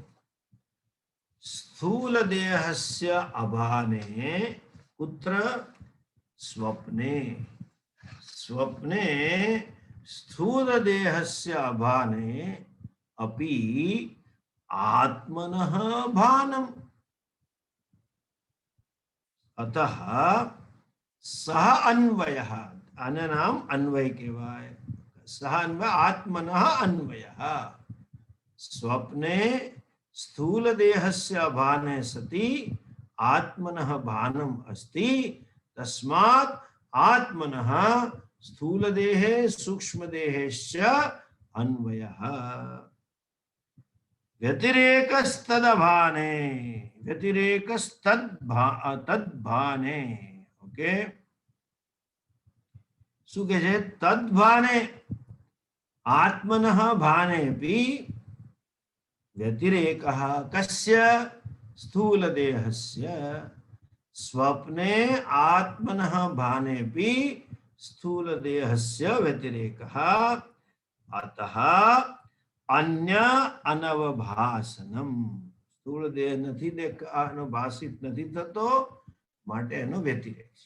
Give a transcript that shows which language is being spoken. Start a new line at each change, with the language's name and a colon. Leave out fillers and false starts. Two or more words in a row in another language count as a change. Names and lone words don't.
Sanskrit: स्थूल देहस्य अभाने, पुत्र स्वप्ने, स्वप्ने स्थूल देहस्य अभाने अपि आत्मनः भानम् अतः सह अन्वयः,
Gujarati: આને નામ અન્વય કહેવાય.
Sanskrit: सह अन्वय, आत्मनः अन्वयः. સ્વપ્ને स्थूल देहस्य अभाने सति आत्मनः भानम अस्ति तस्मात् आत्मनः स्थूल देहे सूक्ष्म देहेश्च अन्वयः व्यतिरेकस्तदभाने तद्भाने ओके
Gujarati: શું કહે છે
Sanskrit: તદ્ભાને आत्मनः भानेपि व्यतिरेकः कस्य स्थूलदेहस्य स्वप्ने आत्मनः भानेपि स्थूलदेहस्य व्यतिरेकः अतः अन्य अनवभासनम्
Gujarati: સ્થૂળ દેહ નથી ભાષિત નથી થતો માટે એનો વ્યતિરેક છે.